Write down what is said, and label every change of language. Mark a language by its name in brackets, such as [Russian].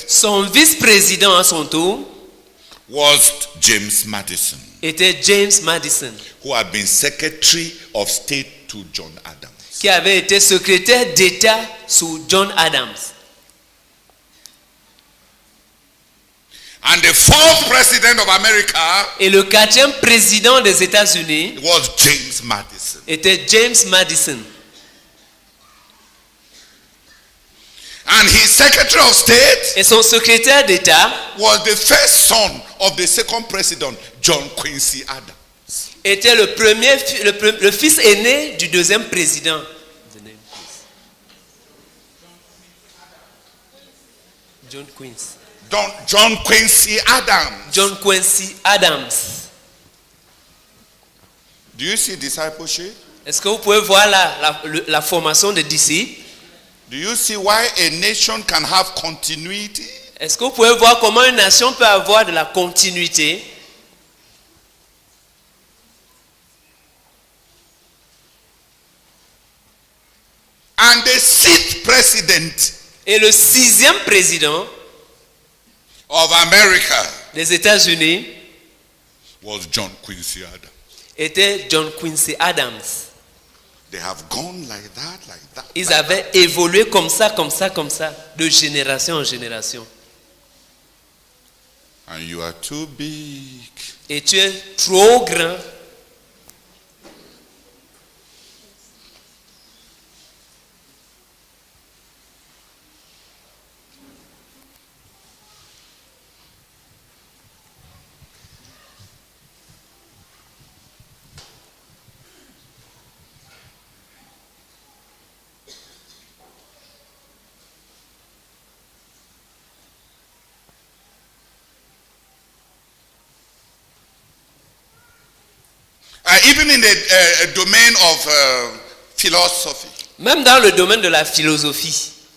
[French] Son vice-président à son tour [English] was James Madison, [French] était James Madison, [English] who had been Secretary of State to John Adams. [French] qui avait été secrétaire d'État sous John Adams. [English] And the fourth president of America [French] Et le quatrième président des États-Unis [English] was James Madison. [French] était James Madison. [English] And his Secretary of State [French] Et son secrétaire d'État [English] was the first son of the second president, John Quincy Adams. [French] était le fils aîné du deuxième président. [English] John Quincy. John Quincy Adams. John Quincy Adams. Do you see discipleship? [French] Est-ce que vous pouvez voir la formation des disciples? [English] Do you see why a nation can have continuity? [French] Est-ce que vous pouvez voir comment une nation peut avoir de la continuité? [English] And the sixth president [French] Et le sixième président [English] of America [French] des États-Unis [English] was John Quincy Adams. [French] était John Quincy Adams. [English] They have gone like that, like that. [French] Ils avaient évolué comme ça, de génération en génération. [English] And you are too big. [French] Et tu es trop grand. [English] Even in the domain of philosophy. [French] Même dans le domaine de la philosophie.